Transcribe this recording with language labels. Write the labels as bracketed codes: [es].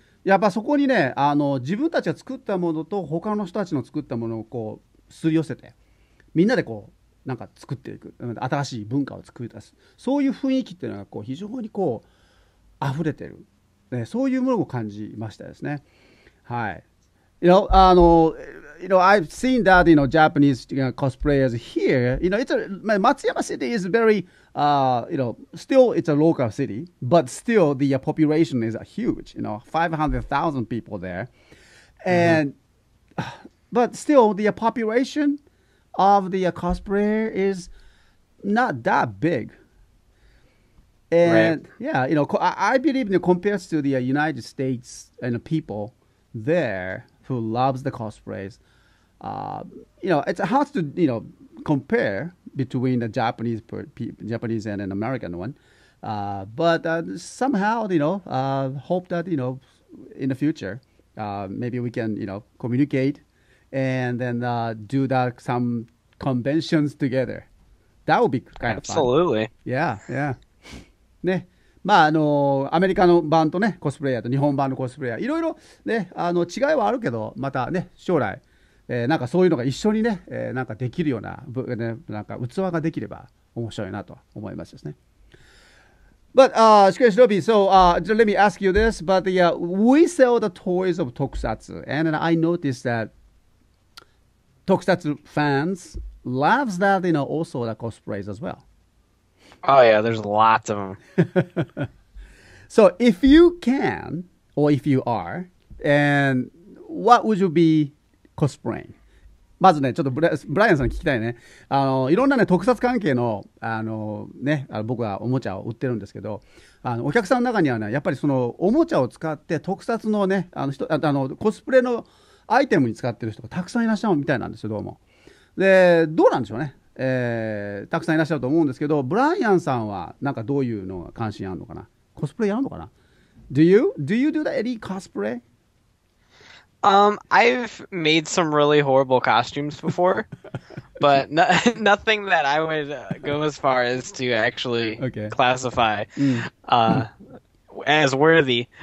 [ja] やっぱそこにね、自分たちが作ったものと他の人たちの作ったものをこうすり寄せて、みんなでこうなんか作っていく、新しい文化を作り出す、そういう雰囲気っていうのがこう非常にこう溢れてる、そういうものを感じましたですね。はい。 [en] I've seen that, Japanese cosplayers here. Matsuyama City is very, still it's a local city, but still the population is huge. 500,000 people there, and but still the population of the cosplayer is not that big. And yeah, I believe compared to the United States and the people there who loves the cosplays, it's hard to compare between the Japanese and an American one, but somehow hope that in the future maybe we can communicate and then do that some conventions together. That would be kind of fun. Absolutely. Yeah. [ja] ね、アメリカの版とねコスプレイヤーと日本版のコスプレイヤーいろいろね違いはあるけど、またね将来、なんかそういうのが一緒にね、なんかできるような、なんか器ができれば面白いなと思いますですね。 [en] But Shukuenshinobi, so let me ask you this, but we sell the toys of Tokusatsu, and I noticed that Tokusatsu fans loves that also the cosplays as well. Oh yeah, there's lots of them. So if you can, or if you are, and what would you be cosplaying? [ja] まずね、ちょっとブライアンさんに聞きたいね。いろんなね、特撮関係の、僕はおもちゃを売ってるんですけど、お客さんの中にはね、やっぱりそのおもちゃを使って特撮のね、コスプレのアイテムに使ってる人がたくさんいらっしゃるみたいなんですよ、どうも。で、どうなんでしょうね。たくさんいらっしゃると思うんですけど、ブライアンさんはなんかどういうのが関心あるのかな。コスプレやるのかな。 [en] Do you do that any cosplay? I've made some really horrible costumes before, but nothing that I would go as far as to actually classify as worthy.